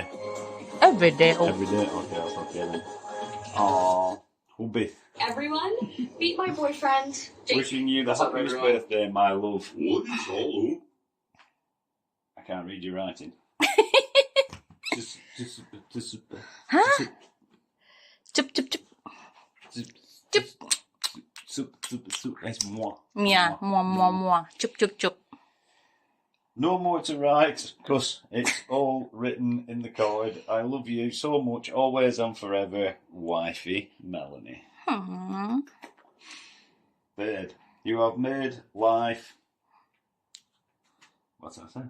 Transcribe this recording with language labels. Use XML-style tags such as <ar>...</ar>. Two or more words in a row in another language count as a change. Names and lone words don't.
<en>Every day. Every day? Okay, that's okay then. Aww. Hubby. Everyone, meet my boyfriend, Jake. Wishing you the What's up, happiest everyone? birthday, my love. What is all up? I can't read your writing. Just, Huh? Chup chup chup. Chup. It's moi. Yeah, moi moi moi. Chup chup chup. No more to write, because it's all written in the card. I love you so much, always and forever, wifey Melanie. Hmm. Babe, you have made life... What's that say?</en>